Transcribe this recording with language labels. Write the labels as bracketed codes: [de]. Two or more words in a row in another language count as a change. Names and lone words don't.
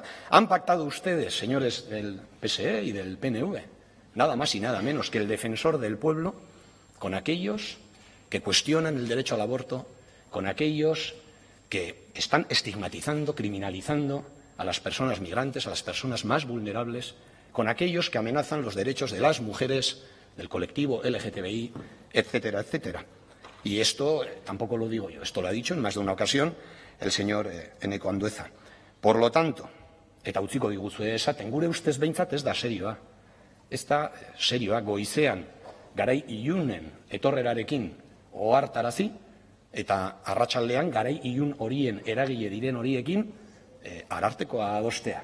[es] Han pactado ustedes, señores del PSE y del PNV, nada más y nada menos que el defensor del pueblo, con aquellos que cuestionan el derecho al aborto, con aquellos que están estigmatizando, criminalizando a las personas migrantes, a las personas más vulnerables, con aquellos que amenazan los derechos de las mujeres, del colectivo LGTBI, etcétera, etcétera. Y esto tampoco lo digo yo, esto lo ha dicho en más de una ocasión el señor Eneko Andueza. Por lo tanto, [eu] eta utziko diguzue esaten, gure ustez behintzat ez da serioa. Ez da serioa, goizean, garai ilunen etorrerarekin ohartarazi, eta arratsaldean garai ilun horien eragile diren horiekin Arartekoa adostea.